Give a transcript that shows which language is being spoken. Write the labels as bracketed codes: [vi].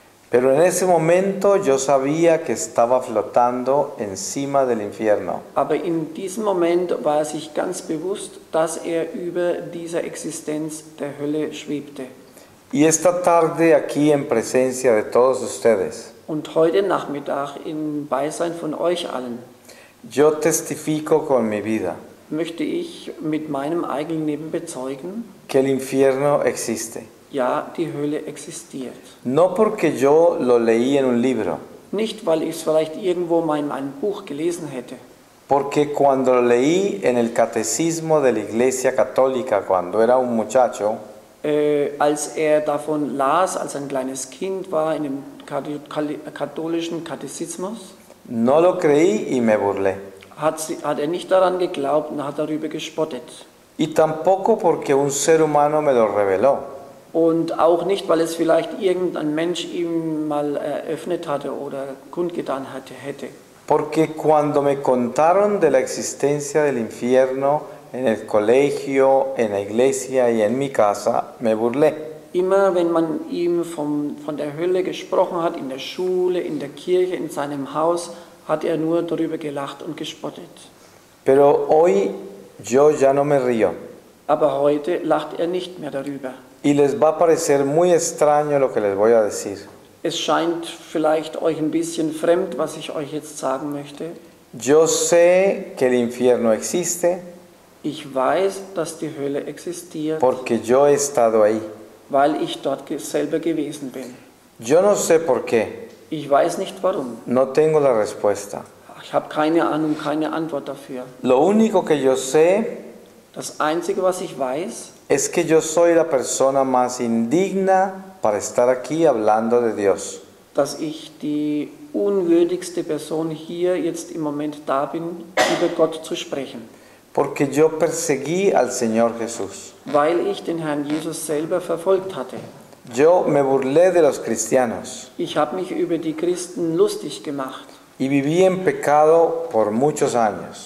[es] Pero en ese momento yo sabía que estaba flotando encima del infierno. [de] Aber in diesem Moment war er sich ganz bewusst, dass er über dieser Existenz der Hölle schwebte. [es] Y esta tarde aquí en presencia de todos ustedes, [de] Und heute Nachmittag im Beisein von euch allen [es] yo testifico con mi vida [de] möchte ich mit meinem eigenen Leben bezeugen, [es] que el infierno existe. [de] ja, die Hölle existiert. [es] No porque yo lo leí en un libro, [de] Nicht, weil ich es vielleicht irgendwo mal in einem Buch gelesen hätte, [es] porque cuando lo leí en el catecismo de la Iglesia Católica cuando era un muchacho, [de] als er davon las, als ein kleines Kind war, in dem katholischen Katechismus, [es] no lo creí y me burlé. [de] hat er nicht daran geglaubt und hat darüber gespottet. [es] Y tampoco porque un ser humano me lo reveló. [de] Und auch nicht, weil es vielleicht irgendein Mensch ihm mal eröffnet hatte oder kundgetan hätte. [es] Porque cuando me contaron de la existencia del infierno en el colegio, en la iglesia y en mi casa, me burlé. [de] Immer wenn man ihm von der Hölle gesprochen hat, in der Schule, in der Kirche, in seinem Haus, hat er nur darüber gelacht und gespottet. [es] Pero hoy yo ya no me río. [de] Aber heute lacht er nicht mehr darüber. [es] Y les va a parecer muy extraño lo que les voy a decir. [de] Es scheint vielleicht euch ein bisschen fremd, was ich euch jetzt sagen möchte. [es] Yo sé que el infierno existe [de] Ich weiß, dass die Hölle existiert, [es] porque yo he estado ahí. [de] weil ich dort selber gewesen bin. [es] Yo no sé por qué, [de] Ich weiß nicht warum. [es] no tengo la respuesta. [de] Ich habe keine Ahnung, keine Antwort dafür. [es] Lo único que yo sé [de] Das Einzige, was ich weiß, [es] es que yo soy la persona más indigna para estar aquí hablando de Dios. [de] dass ich die unwürdigste Person hier jetzt im Moment da bin, über Gott zu sprechen. [es] Porque yo perseguí al Señor Jesús. [de] Weil ich den Herrn Jesus selber verfolgt hatte. [es] Yo me burlé de los cristianos [de] Ich habe mich über die Christen lustig gemacht [es] y viví en pecado por muchos años.